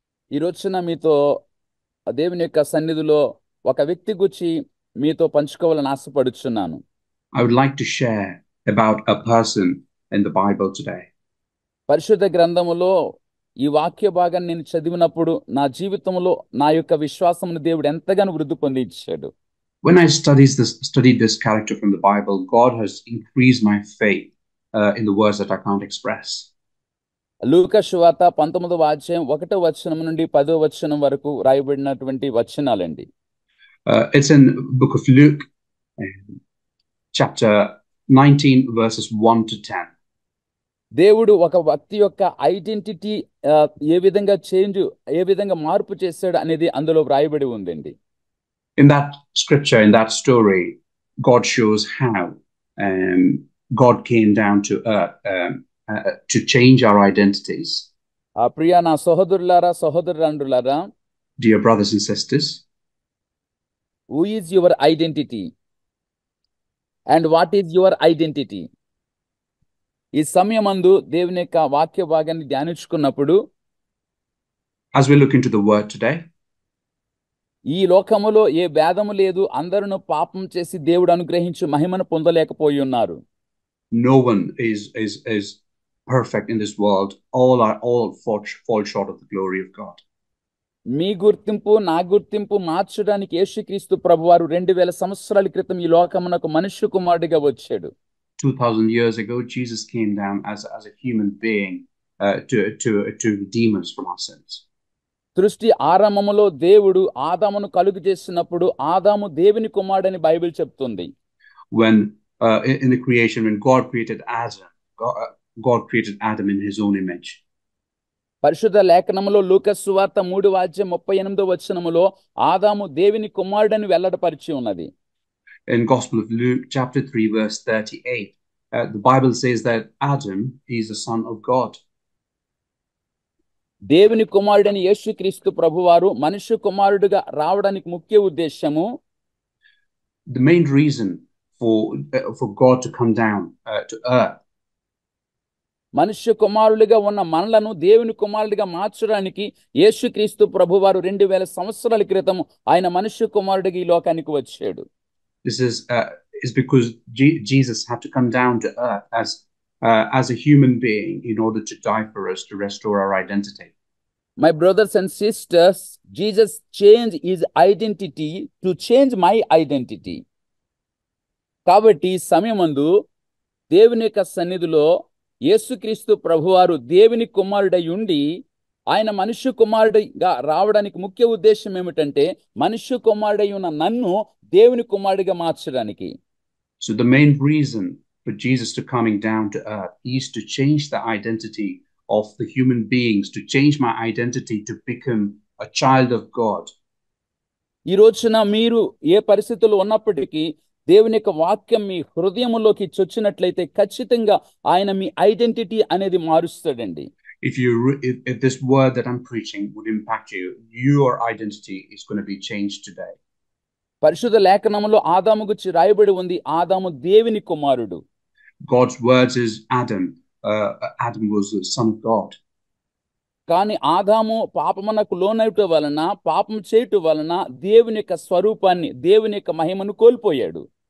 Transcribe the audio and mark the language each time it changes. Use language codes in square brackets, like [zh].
[te] ఈ రోజున మీతో దేవుని యొక్క సన్నిధిలో ఒక వ్యక్తి గురించి మీతో పంచుకోవాలని ఆశపడుచున్నాను. [en] I would like to share about a person in the Bible today. [te] పరిశుద్ధ గ్రంథములో ఈ వాక్య భాగాన్ని నేను చదివినప్పుడు నా జీవితంలో నా యొక్క విశ్వాసమును దేవుడు ఎంతగానో వృద్ధి పొందించాడు. [en] When I studied this character from the Bible, God has increased my faith in the words that I can't express. [te] లూకా సువార్త 19వ అధ్యాయం 1వ వచనం నుండి 10వ వచనం వరకు రాయబడినటువంటి వచనాలండి. [en] It's in book of Luke, chapter 19, verses 1 to 10. [te] దేవుడు ఒక వ్యక్తి యొక్క ఐడెంటిటీ ఏ విధంగా మార్పు చేశాడు అనేది అందులో వ్రాయబడి ఉందండి. [en] In that scripture, in that story, God shows how God came down to earth to change our identities. [te] ప్రియ నా సహోదరులారా సహోదరులారా, [en] Dear brothers and sisters, who is your identity and what is your identity? [te] ఈ సమయమందు దేవుని యొక్క వాక్య భాగాన్ని ధ్యానించుకున్నప్పుడు, [en] as we look into the word today, [te] ఈ లోకములో ఏ భేదము లేదు, అందరూ పాపం చేసి దేవుడు అనుగ్రహించు మహిమను పొందలేకపోయి ఉన్నారు. [en] No one is perfect in this world. All fall short of the glory of God. [te] మీ గుర్తింపు నా గుర్తింపు మార్చడానికి యేసుక్రీస్తు ప్రభువారు 2000 సంవత్సరాల క్రితం ఈ లోకమునకు మనుష్య కుమారుడిగా వచ్చాడు. [en] 2000 years ago, Jesus came down as a human being to redeem us from our sins. [te] సృష్టి ఆరంభములో దేవుడు ఆదామును కలుగు చేసినప్పుడు ఆదాము దేవుని కుమారుడని బైబిల్ చెప్తుంది. [en] When in the creation, when God created Adam, God created Adam in his own image. [te] పరిశుద్ధ లేఖనములో లూకా సువార్త 3వ అధ్యాయం 38వ వచనములో ఆదాము దేవుని కుమారుడని వెల్లడిపరిచి ఉన్నది. [en] In Gospel of Luke, chapter 3, verse 38, the Bible says that Adam is the son of God. [te] దేవుని కుమారుడని యేసుక్రీస్తు ప్రభువారు మనుష్య కుమారుడిగా రావడానికి ముఖ్య ఉద్దేశము, [en] the main reason for God to come down to earth, [te] మనుష్య కుమారులుగా ఉన్న మనలను దేవుని కుమారుడిగా మార్చడానికి యేసుక్రీస్తు ప్రభువారు 2000 సంవత్సరాల క్రితం ఆయన మనుష్య కుమారుడిగా ఈ లోకానికి వచ్చాడు. [en] This is because Jesus had to come down to earth as a human being in order to die for us, to restore our identity. My brothers and sisters, Jesus changed his identity to change my identity. [te] కాబట్టి సమయమందు దేవుని యొక్క సన్నిధిలో యేసుక్రీస్తు ప్రభువారు దేవుని కుమారుడై ఉండి ఆయన మనుష్య కుమారుడిగా రావడానికి ముఖ్య ఉద్దేశం ఏమిటంటే మనుష్య కుమారుడై ఉన్న నన్ను దేవుని కుమారుడిగా మార్చడానికి. [en] So the main reason for Jesus to coming down to earth is to change the identity of the human beings, to change my identity to become a child of God. [te] ఈ రోజున మీరు ఏ పరిస్థితుల్లో ఉన్నప్పటికీ దేవుని యొక్క వాక్యం మీ హృదయంలోకి చొచ్చినట్లయితే ఖచ్చితంగా ఆయన మీ ఐడెంటిటీ అనేది మారుస్తాడండి. [en] If this word that I'm preaching would impact you, your identity is going to be changed today. [te] పరిశుద్ధ లేఖనములో ఆదాము గురించి రాయబడి ఉంది, ఆదాము దేవుని కుమారుడు. [en] God's words is Adam. Adam was the son of God. [te] కానీ ఆదాము పాపమునకు లోనవటం వలన, పాపం చేయటం వలన దేవుని యొక్క స్వరూపాన్ని, దేవుని యొక్క మహిమను కోల్పోయాడు.